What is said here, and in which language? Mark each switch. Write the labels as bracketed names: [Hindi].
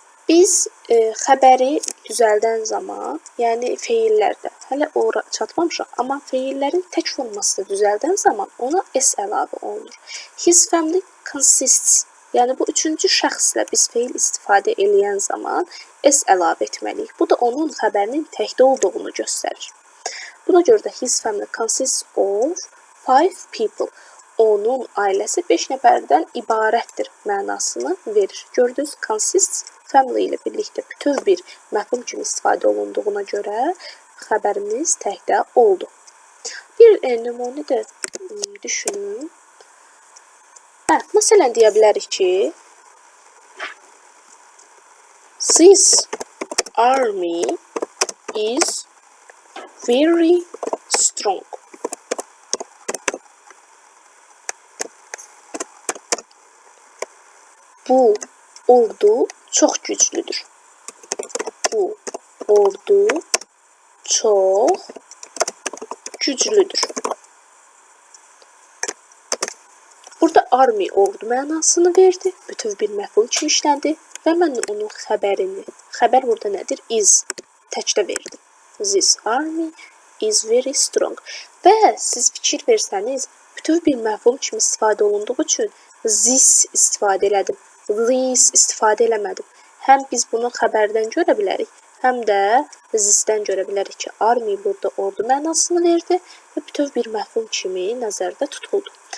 [Azerbaijani] Biz xəbəri düzəldən zaman, yəni feillərdə, hələ ora çatmamışıq, amma feillərin tək formasını düzəldən zaman ona s əlavə olunur. [English] His family consists, [Azerbaijani] yəni bu üçüncü şəxslə biz feil istifadə edən zaman s əlavə etməliyik. Bu da onun xəbərinin təkdə olduğunu göstərir. Buna görə də [English] his family consists of 5 people. [Azerbaijani] Onun ailəsi 5 nəfərdən ibarətdir mənasını verir. Gördünüz, consists family ilə birlikdə bütöv bir məfhum kimi istifadə olunduğuna görə xəbərimiz təkdə oldu. Bir nümunə də düşünün. Məsələn, deyə bilərik ki, [English] this army is very strong. [Azerbaijani] Bu ordu çox güclüdür. Bu ordu çox güclüdür. Burada army ordu mənasını verdi. Bütöv bir məful kimi işlədi və mən onun xəbərini, xəbər burada nədir? Is təkdə verdim. [English] This army is very strong. [Azerbaijani] Və siz fikir versəniz, bütöv bir məful kimi istifadə olunduğu üçün this istifadə elədim. This istifadə eləmədim. Həm biz bunu xəbərdən görə bilərik, həm də thisdən görə bilərik ki, army burada ordu mənasını verdi və bütöv bir məful kimi nəzərdə tutuldu.